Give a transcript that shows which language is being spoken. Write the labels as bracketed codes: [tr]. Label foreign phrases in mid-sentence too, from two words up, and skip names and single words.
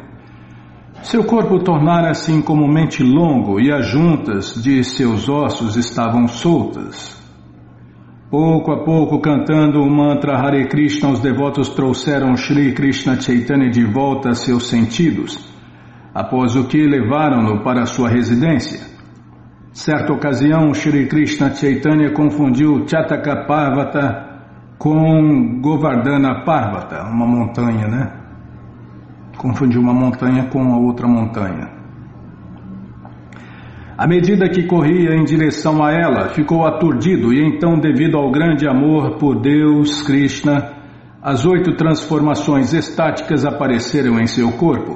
[pt] Seu corpo tornara-se incomumente longo e as juntas de seus ossos estavam soltas. Pouco a pouco, cantando o mantra Hare Krishna, os devotos trouxeram Shri Krishna Chaitanya de volta a seus sentidos, após o que levaram-no para sua residência. Certa ocasião, Shri Krishna Chaitanya confundiu Chataka Parvata com Govardhana Parvata, uma montanha, né? Confundiu uma montanha com a outra montanha. À medida que corria em direção a ela, ficou aturdido e então, devido ao grande amor por Deus, Krishna, as 8 transformações estáticas apareceram em seu corpo.